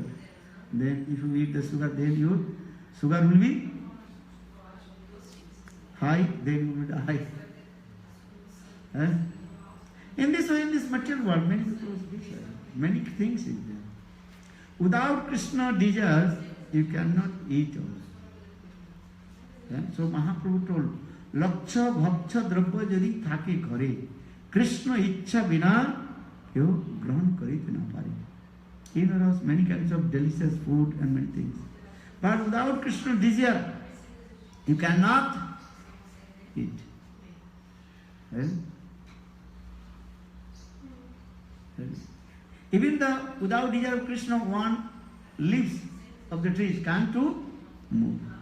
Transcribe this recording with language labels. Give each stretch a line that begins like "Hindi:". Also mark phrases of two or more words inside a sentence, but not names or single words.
English: Then if you eat the sugar, then your sugar will be high, then you will die. In this way, in this material world, many things is there. Without Krishna desires, you cannot eat also. So Mahaprabhu told,
Bangla: লক্ষ ভক্ষ্য দ্রব্য যদি থাকে ঘরে, কৃষ্ণ ইচ্ছা বিনা কেও গ্রহণ করিতে না পারে.
English: In our house, many kinds of delicious food and many things. But without Krishna desire, you cannot eat. Even without desire of Krishna, one leaves of the trees can't to move.